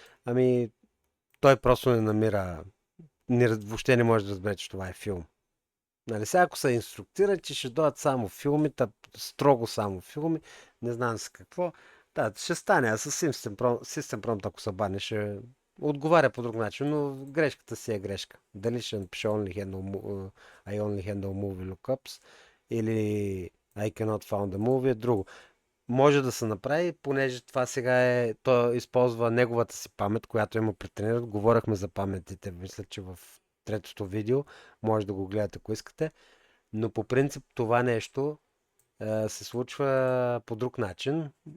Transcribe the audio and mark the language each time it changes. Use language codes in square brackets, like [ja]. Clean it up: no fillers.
[bg] Ами, той просто не намира... въобще не може да разбере, че това е филм. Нали, сега ако се инструктира, че ще дойдат само филми, строго само филми, не знам с какво. Да, ще стане, а с System Prompt, ако се бане, ще отговаря по друг начин, но грешката си е грешка. Дали ще напише [en] I only handle movie lookups [bg] или [en] I cannot found a movie [bg] е друго. Може да се направи, понеже това сега е, той използва неговата си памет, която има при тренирането. Говорихме за паметите, мисля, че в третото видео. Може да го гледате, ако искате. Но по принцип това нещо се случва по друг начин.